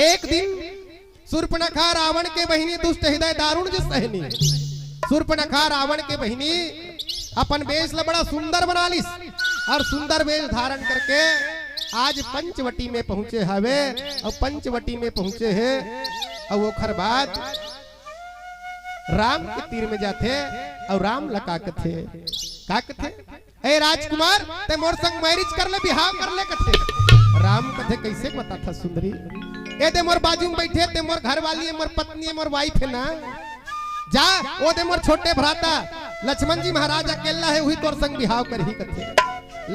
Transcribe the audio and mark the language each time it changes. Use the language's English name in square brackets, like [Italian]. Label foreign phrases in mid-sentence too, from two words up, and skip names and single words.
[Chhattisgarhi] एक दिन शूर्पणखा रावण के बहिनी, [Awadhi] दुष्ट हृदय दारुण जिस सहनी, [Chhattisgarhi] शूर्पणखा रावण के बहिनी अपन वेश ला बड़ा सुंदर बना लिस, और सुंदर वेश धारण करके आज पंचवटी में पहुंचे हवे, और पंचवटी में पहुंचे है, और वो खर बाद राम के तीर में जाते और राम लका कथे का कथे, ए राजकुमार ते मोर संग मैरिज कर ले, बिहाव कर ले कथे। राम कथे कैसे बता था सुंदरी, ए दे मोर बाजू में बैठे, ते मोर घर वाली है, मोर पत्नी है, मोर वाइफ है ना, जा ओ दे मोर छोटे भ्राता लक्ष्मण जी महाराज अकेला है, वही तोर संग बिहाव कर ही कथे।